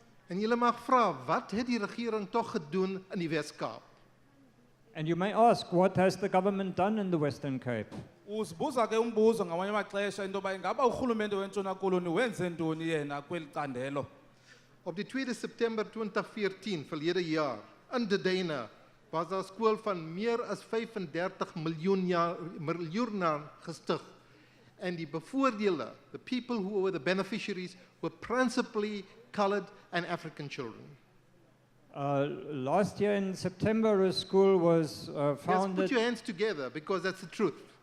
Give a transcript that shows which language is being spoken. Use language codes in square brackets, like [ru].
[af] En julle mag vra, wat het die regering tog gedoen in die Wes-Kaap? [en] And you may ask, what has the government done in the Western Cape? [xh] Uzibuza ke umbuzo ngamanye amaxesha into yoba ingaba urhulumente wentshona koloni wenze ntoni yena kweli candelo. [af] Op die 2 September 2014 verlede jaar in Dedena was daar 'n skool van meer as 35 miljoen gestig. En die bevoordeelde, [en] the people who were the beneficiaries, were principally colored and African children. Last year in September, a school was Yes, founded. put your hands together because that's the truth.